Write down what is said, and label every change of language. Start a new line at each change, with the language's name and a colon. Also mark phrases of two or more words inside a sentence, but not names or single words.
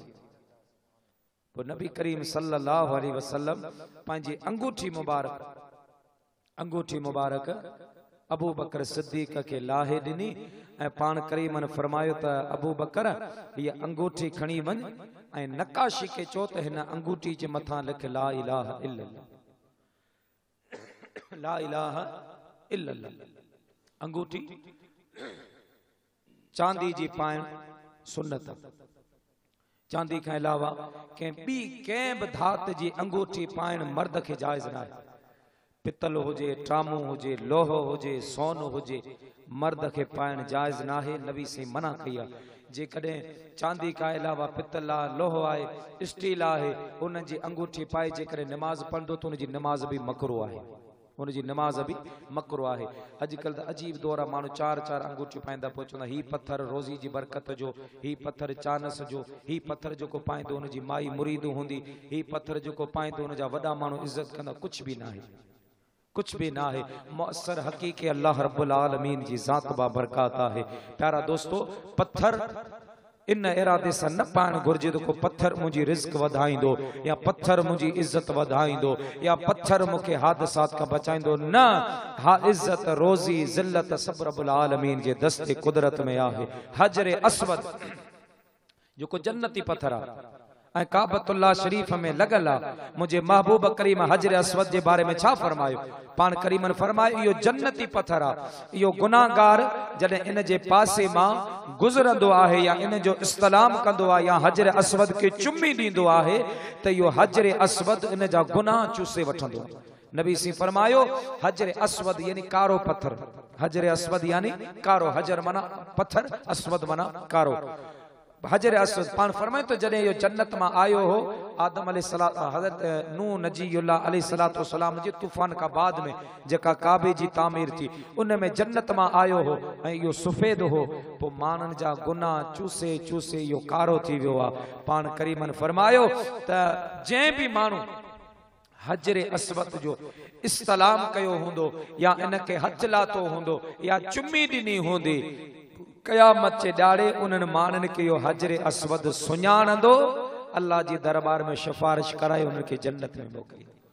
Sindhi: पोइ नबी करीम
Arabic: صلى الله عليه وسلم
Sindhi: पंहिंजी अंगूठी मुबारक अबू बकर सिद्दीक के लाहे ॾिनी ऐं पाण करीमन फरमायो त अबू बकर हीअ अंगूठी खणी वञ ऐं नकाशी के चओ त हिन अंगूठी जे मथां लिख
Arabic: لا إله إلا الله, لا إله إلا الله.
Sindhi: अंगूठी चांदी जी पाइण सुन्नत, चांदी खां अलावा कंहिं ॿी कंहिं बि धात जी अंगूठी पाइण मर्द खे जाइज़ न आहे। पितल हुजे, टामू हुजे, लोहो हुजे, सोन हुजे, मर्द के पाइण जायज़ ना है,
Urdu: نبی سے منع کیا.
Sindhi: जेकॾहिं चांदी का अलावा पितल आहे, लोहो आहे, स्टील आहे, उन जी अंगूठी पाए जेकॾहिं नमाज पढ़ंदो त उनजी नमाज भी मकरू आहे, उनजी नमाज भी मकरू आहे। अॼुकल्ह त अजीब दौर आहे, माण्हू चार चार अंगूठियूं पाईंदा, पोइ चवंदा ही पत्थर रोज़ी जी बरकत जो, ही पत्थर चानस जो, ही पत्थर जेको पाईंदो उनजी माई मुरीद हूंदी, ही पत्थर जेको पाईंदो उनजा वॾा माण्हू इज़त कंदा। कुछ भी ना है, कुछ भी ना है। मुअस्सर हकीक़ी अल्लाह
Arabic: رب العالمين
Sindhi: जी ज़ात बाबरकात है। प्यारा दोस्तों, पत्थर इन इरादे से न पाइण घुर्जे को पत्थर मुझी रिज़्क वधाइंदो या पत्थर मुझी इज्जत वधाइंदो या पत्थर मुखे हादसात का बचाइंदो, न हा इज्जत रोज़ी ज़िल्लत सब
Arabic: رب العالمين
Sindhi: जे दस्ते कुदरत में आहे। हजर अस्वद जो जन्नती पत्थर आ काबतुल्लाह शरीफ में लगल आ, मुझे महबूब करीम हजर अस्वद के बारे में छा फरमायो? पान करीमन फरमायो यो जन्नती पत्थर आ, यो गुनाहगार जडे इन जे पासे मां गुजरंदो आहे या इन जो इस्तलाम कंदो आ या हजर अस्वद के चुम्मी दींदो आहे त यो हजर अस्वद इन जा गुनाह चूसे वठंदो। नबी सी फरमायो हजर अस्वद यानी कारो पत्थर, हजर अस्वद यानी कारो, हजर मना पत्थर, अस्वद मना कारो। हजर अस्वद पान फरमाए तो जडे यो जन्नत में आयो हो आदम अलैहिस्सलाम हजरत नूह नजीयुल्लाह
Arabic: عليه الصلاة والسلام
Sindhi: जे तूफान का बाद में जका काबे जी तामीर थी उन में जन्नत में आयो हो ऐं यो सफेद हो, पो मानन जा गुनाह चूसे चूसे यो कारो थी वियो आ। पान करीमन फरमायो त जे भी मानू हजर अस्वद जो इस्तलाम कयो हुंदो या इनके हथ लातो हुंदो या चुम्मी ॾिनी हूंदी, क़यामत जे ॾाड़े उन्हनि माण्हुनि खे इहो हजर अस्वद सुञाणंदो, अल्लाह जी दरबार में सिफारिश कराए उनखे जन्नत में मोकिलींदो।